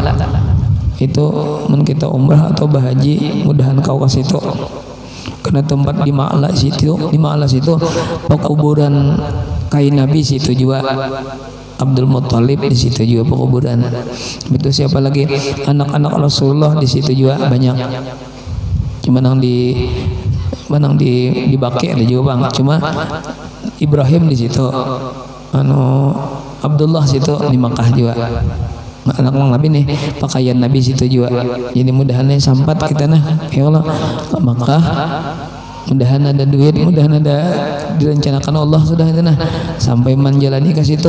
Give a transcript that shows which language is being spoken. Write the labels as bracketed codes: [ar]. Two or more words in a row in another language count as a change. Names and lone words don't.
[bjn] Itu mun kita umrah atau bahaji, mudahan kau ke situ, karena tempat di Ma'la situ pekuburan kain Nabi, situ juga Abdul Muttalib, di situ juga pekuburan. Itu siapa lagi? Anak-anak Rasulullah di situ juga banyak. Cuma yang di Baki ada juga bang. Cuma Ibrahim di situ, Abdullah situ di Makkah juga. Anak Nabi nih, pakaian Nabi situ juga. Jadi mudahannya sampat kita nah, [ar] ya Allah, [bjn] Makkah. Mudahan ada duit, mudahan ada direncanakan Allah sudah itu nah, sampai menjalani ke situ.